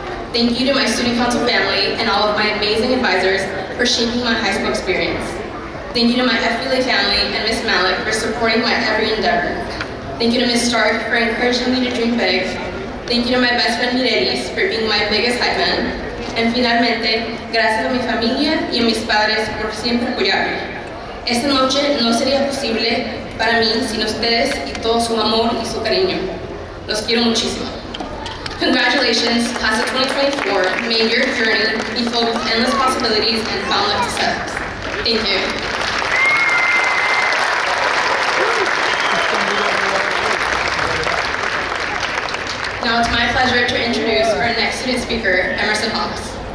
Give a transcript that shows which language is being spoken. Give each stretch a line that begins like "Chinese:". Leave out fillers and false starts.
English: Thank you to my student council family and all of my amazing advisors for shaping my high school experience. Thank you to my FBLA family and Miss Malik for supporting my every endeavor. Thank you to Miss Stark for encouraging me to dream big. Thank you to my best friend Mirelis for being my biggest hype man.
Spanish: And finalmente, gracias a mi familia y a mis padres por siempre apoyarme. Esta noche no sería posible para mí sin ustedes y todo su amor y su cariño. Los quiero muchísimo.
English: Congratulations, class of 2024. May your journey be filled with endless possibilities and boundless success. Thank you. Now it's my pleasure to introduce our next student speaker, Emerson Hawks.